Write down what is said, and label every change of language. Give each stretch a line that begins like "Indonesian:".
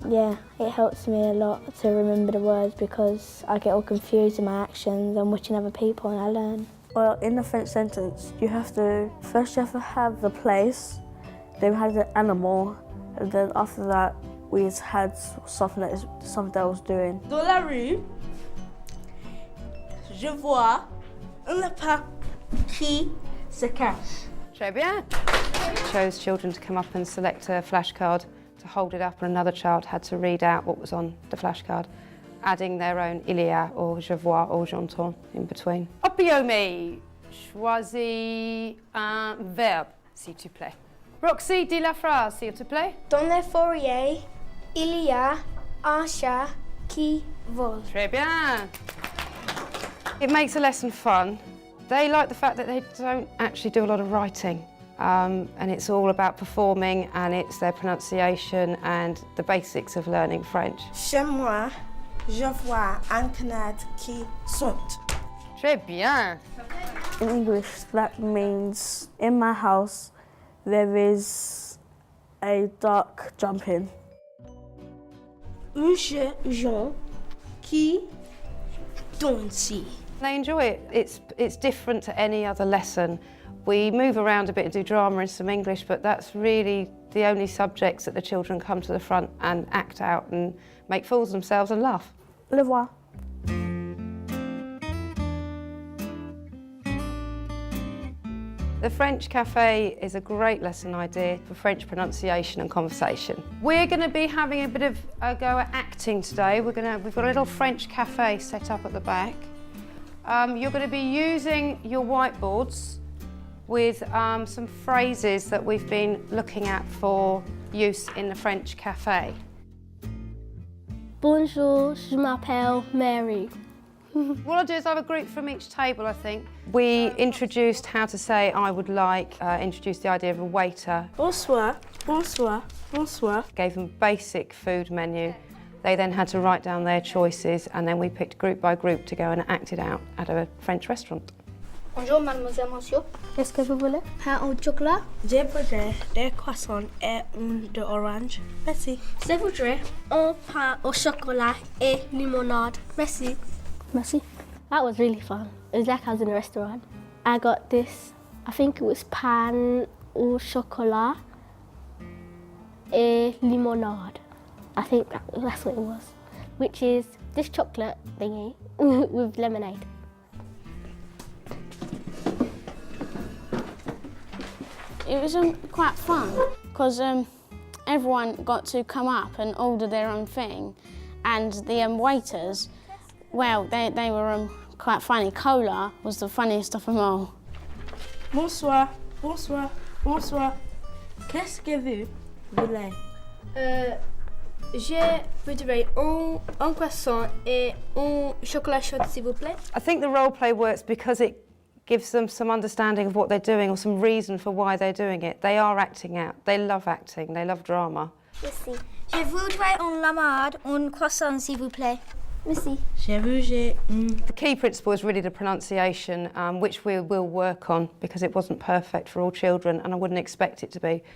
English: Yeah, it helps me a lot to remember the words because I get all confused in my actions. I'm watching other people and I learn. Well, in the French sentence, first you have to have the place, then we had the animal, and then after that, we just had something that I was doing.
French: Dans la rue, je vois un lapin qui se cache. Très bien.
English: Chose children to come up and select a flashcard to hold it up, and another child had to read out what was on the flashcard, adding their own
French: il y a
English: or
French: je vois
English: or
French: j'entends
English: in between.
French: Opiomi, choisis un verbe, s'il te plaît. Roxy, dis la phrase, s'il te plaît. Dans les forêts, il y a un chat qui vole. Très bien.
English: It makes a lesson fun. They like the fact that they don't actually do a lot of writing. And it's all about performing, and it's their pronunciation and the basics of learning French.
French: Chez moi, je vois un canard qui saute. Très bien.
English: In English, that means in my house, there is a duck jumping.
French: Un Jean qui danse.
English: They enjoy it. It's different to any other lesson. We move around a bit and do drama and some English, but that's really the only subjects that the children come to the front and act out and make fools of themselves and laugh.
French: Au revoir.
English: The French Cafe is a great lesson idea for French pronunciation and conversation. We're going to be having a bit of a go at acting today. We've got a little French cafe set up at the back. You're going to be using your whiteboards with some phrases that we've been looking at for use in the French cafe.
French: Bonjour, je m'appelle Mary.
English: What I'll do is I have a group from each table, I think. We introduced how to say I would like, introduced the idea of a waiter.
French: Bonsoir, bonsoir, bonsoir.
English: Gave them a basic food menu. They then had to write down their choices, and then we picked group by group to go and act it out at a French restaurant.
French: Bonjour, mademoiselle, monsieur. Qu'est-ce que vous voulez? Pain au chocolat. Je voudrais des croissants et un d'orange. Merci. Je voudrais un pain au chocolat et limonade. Merci. Merci. That was really fun.
English: It was like I was in a restaurant. I got this, I think it was
French: pain au chocolat et limonade.
English: I think that's what it was, which is this chocolate thingy with lemonade. It was quite fun because everyone got to come up and order their own thing, and the waiters, well, they were quite funny. Cola was the funniest of them all.
French: Bonsoir, bonsoir, bonsoir. Qu'est-ce que vous voulez? Je voudrais un croissant et un chocolat chaud, s'il vous plaît.
English: I think the role play works because it gives them some understanding of what they're doing or some reason for why they're doing it. They are acting out. They love acting. They love drama.
French: Merci. Je voudrais un limonade, un croissant, s'il vous plaît. Merci.
English: The key principle is really the pronunciation, which we will work on because it wasn't perfect for all children, and I wouldn't expect it to be.